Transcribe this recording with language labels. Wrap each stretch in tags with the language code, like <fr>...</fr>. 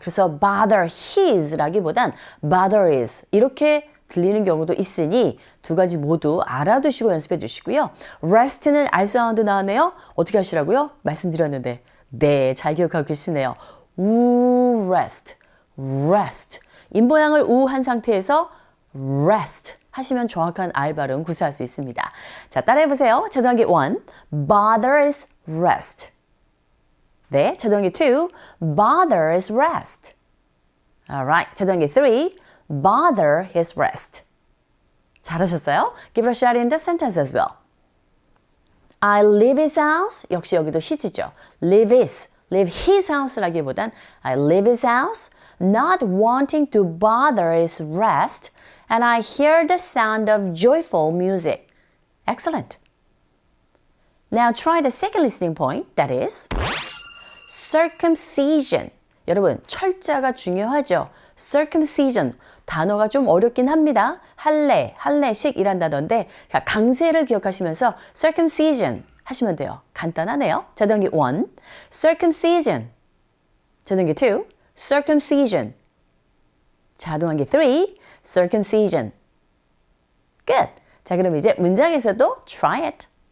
<ko>그래서 bother his라기보단 bother is 이렇게 들리는 경우도 있으니 두 가지 모두 알아두시고 연습해 주시고요. rest는 R 사운드 나오네요. 어떻게 하시라고요? 말씀드렸는데 네, 잘 기억하고 계시네요.</ko> <en>rest, rest.</en> <ko>입모양을 우한 상태에서 rest 하시면 정확한 R 발음 구사할 수 있습니다. 자, 따라해보세요. 자동하기 1, bother is rest. 네, 자동하기 2, bother is rest.</ko> <en>Alright, 자동하기 3, bother his rest.</en> <ko>잘하셨어요?</ko> <en>Give it a shot in the sentence as well. I leave his house.</en> <ko>역시 여기도 his죠.</ko> <en>leave his house라기보단 I leave his house, not wanting to bother his rest, and I hear the sound of joyful music. Excellent. Now try the second listening point, that is circumcision.</en> <ko>여러분, 철자가 중요하죠.</ko> <en>circumcision.</en> <ko>단어가 좀 어렵긴 합니다. 할례식 이란다던데 강세를 기억하시면서 circumcision 하시면 돼요. 간단하네요. 자동기 1, circumcision. 자동기 2, circumcision. 자동기 3, circumcision.</ko> <en>Good.</en> <ko>자, 그럼 이제 문장에서도</ko> <en>try it.</en>